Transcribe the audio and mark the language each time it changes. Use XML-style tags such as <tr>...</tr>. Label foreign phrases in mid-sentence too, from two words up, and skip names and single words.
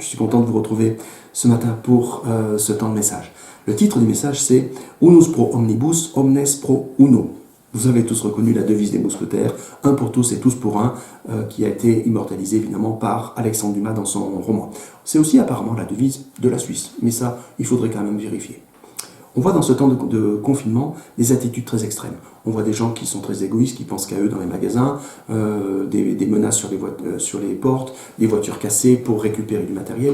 <fr>suis content de vous retrouver ce matin pour ce temps de message. Le titre du message c'est «</fr> <la>Unus pro omnibus, omnes pro uno ».</la> <fr>Vous avez tous reconnu la devise des mousquetaires, un pour tous et tous pour un, qui a été immortalisée évidemment par Alexandre Dumas dans son roman. C'est aussi apparemment la devise de la Suisse, mais ça, il faudrait quand même vérifier. On voit dans ce temps de confinement des attitudes très extrêmes. On voit des gens qui sont très égoïstes, qui pensent qu'à eux dans les magasins, des menaces sur les portes, des voitures cassées pour récupérer du matériel.</fr>